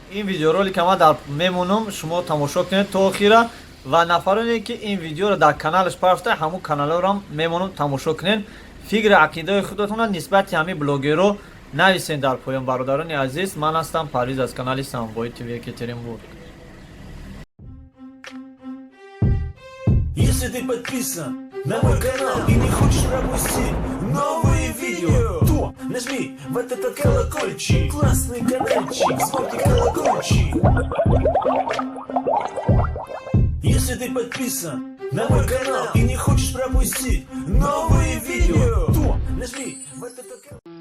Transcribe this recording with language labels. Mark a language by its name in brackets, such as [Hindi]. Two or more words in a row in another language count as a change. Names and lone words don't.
[Tajik] Ин видеоролика ман дар мемонам, шумо тамошо кунед то охира. ва нафароне ки ин видеоро дар каналаш парафта, ҳамун каналорам мемонам тамошо кунед. фикри ақидаи худотона нисбати ҳамин блогеро нависед дар поён. Бародарони азиз, ман ҳастам Парвиз аз канали Самбои ТВ Екатеринбург. [Russian] Если ты подписан на мой канал и не хочешь пропустить новые видео, то нажми вот этот колокольчик, классный каналчик, смотри колокольчик. Если ты подписан на мой канал и не хочешь пропустить новые видео, то нажми вот этот колокольчик.